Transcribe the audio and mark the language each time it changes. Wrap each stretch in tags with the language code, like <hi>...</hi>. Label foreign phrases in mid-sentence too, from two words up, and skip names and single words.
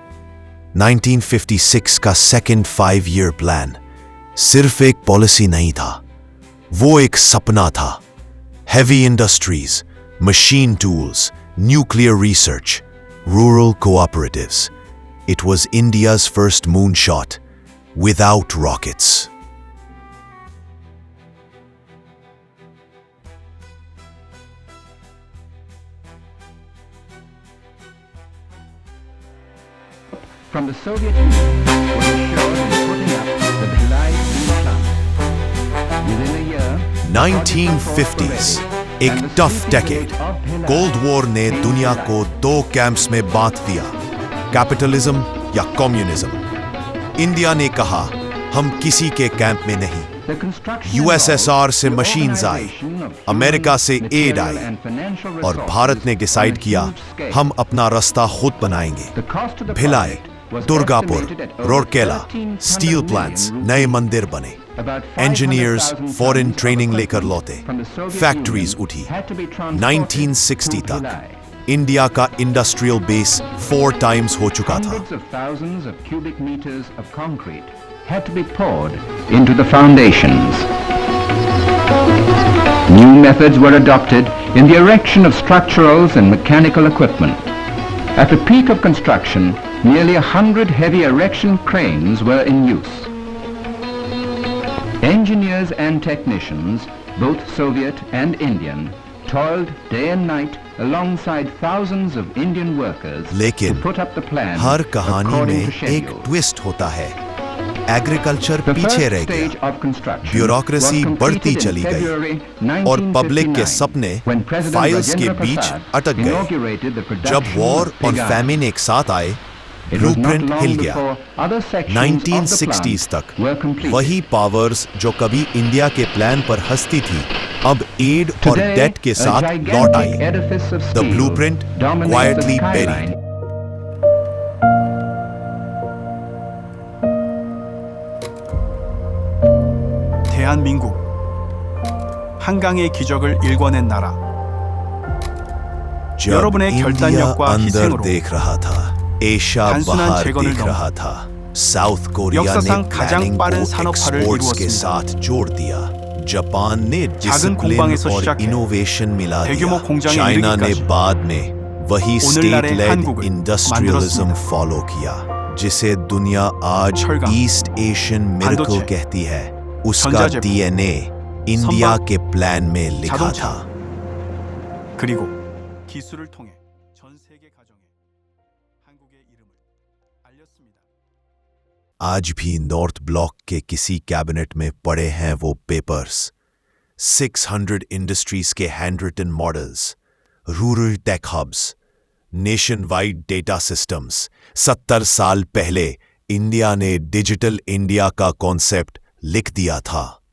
<hi>1956 का</hi> <en>second 5-year plan</en> <hi>सिर्फ एक पॉलिसी नहीं था, वो एक सपना था।</hi> <en>heavy industries, machine tools, nuclear research, rural cooperatives. It was India's first moon shot without rockets. From the Soviet Union was assured in putting up the Bhilai steel plant. Within a year, 1950s,</en> <hi>एक</hi> <en>tough decade. cold war</en> <hi>ने दुनिया को 2 कैंप्स में बांट दिया, कैपिटलिज्म या कम्युनिज्म। इंडिया ने कहा हम किसी के कैंप में नहीं। यूएसएसआर से मशीन्स आई, अमेरिका से एड आई और भारत ने डिसाइड किया हम अपना रास्ता खुद बनाएंगे। भिलाई, दुर्गापुर, रोरकेला</hi> <en>steel plants,</en> <hi>नए मंदिर बने,</hi> <en>engineers foreign training</en> <hi>लेकर लौटे, फैक्ट्रीज उठी। 1960 तक इंडिया का</hi> <en>industrial base</en> <hi>4 times हो चुका था।</hi> <en>hundreds of thousands of cubic meters of concrete had to be poured into the foundations. New methods were adopted in the erection of structurals and mechanical equipment. At the peak of construction, nearly 100 heavy erection cranes were in use. Engineers and technicians, both Soviet and Indian, toiled day and night alongside thousands of Indian workers</en> <hi>लेकिन</hi> <en>to put up the plan</en> <hi>हर कहानी</hi> <en>according</en> <hi>में</hi> <en>to schedule.</en> <hi>एक ट्विस्ट होता है। एग्रीकल्चर</hi> <en>The</en> <hi>पीछे</hi> <en>first</en> <hi>रह</hi> <en>stage</en> <hi>गया,</hi> <en>of construction</en> <hi>ब्यूरोक्रेसी</hi> <en>was completed</en> <hi>बढ़ती</hi> <en>in</en> <hi>चली गई</hi> <en>February</en> <hi>और पब्लिक के</hi> <en>1959,</en> <hi>सपने</hi> <en>when President</en> <hi>फाइल्स के</hi> <en>Rajendra</en> <hi>बीच</hi> <en>Prasad</en> <hi>अटक गए।</hi> <en>inaugurated the production</en> <hi>जब वॉर</hi> <en>of</en> <hi>और</hi> <en>pig iron.</en> <hi>फैमिन एक साथ आए,</hi> <en>It was not</en> <hi>ब्लूप्रिंट</hi> <en>long</en> <hi>हिल गया।</hi> <en>before other sections of the</en> <hi>1960s</hi> <en>plant</en> <hi>तक</hi> <en>were completed.</en> <hi>वही पावर्स जो कभी इंडिया के प्लान पर हंसती थी, अब एड और</hi> <en>Today,</en> <hi>डेट के</hi> <en>a</en> <hi>साथ</hi> <en>gigantic</en> <hi>लौट आई।</hi> <en>edifice of The steel blueprint dominates quietly the buried. skyline.</en> <ko>대한민국, 한강의 기적을 일궈낸 나라.</ko> <hi>जब</hi> <ko>여러분의</ko> <hi>इंडिया</hi> <ko>결단력과</ko> <hi>अंदर</hi> <ko>희생으로</ko> <hi>देख रहा था, एशिया</hi> <ko>단순한</ko> <hi>बाहर</hi> <ko>재건을</ko> <hi>देख</hi> <ko>넘어</ko> <hi>रहा था, साउथ कोरिया ने</hi> <ko>역사상 가장</ko> <hi>प्लानिंग</hi> <ko>빠른</ko> <hi>को</hi> <ko>산업화를</ko> <hi>एक्सपोर्ट्स के</hi> <ko>이루었습니다.</ko> <hi>साथ जोड़ दिया। जापान ने</hi> <ko>작은</ko> <hi>डिसिप्लिन</hi> <ko>공방에서</ko> <hi>और</hi> <ko>시작해</ko> <hi>इनोवेशन मिला</hi> <ko>대규모</ko> <hi>दिया।</hi> <ko>공장에</ko> <hi>चाइना ने</hi> <ko>이르기까지</ko> <hi>बाद में वही</hi> <ko>오늘날의</ko> <en>state led</en> <ko>한국을</ko> <hi>इंडस्ट्रियलिज्म</hi> <ko>만들었습니다.</ko> <hi>फॉलो किया। जिसे दुनिया आज</hi> <ko>철강,</ko> <en>East Asian miracle</en> <ko>반도체,</ko> <hi>कहती है, उसका</hi> <ko>전자제품,</ko> <hi>डीएनए इंडिया</hi> <ko>선박,</ko> <hi>के प्लान में लिखा</hi> <ko>자동차.</ko> <hi>था।</hi> <ko>그리고 기술을 통해 전 세계 가정에 한국의 이름을 알렸습니다.</ko> <hi>आज भी नॉर्थ ब्लॉक के किसी कैबिनेट में पड़े हैं वो पेपर्स, 600 इंडस्ट्रीज के</hi> <en>hand written models, rural tech hubs, nation wide data systems.</en> <hi>70 साल पहले इंडिया ने डिजिटल इंडिया का कॉन्सेप्ट लिख दिया था।</hi>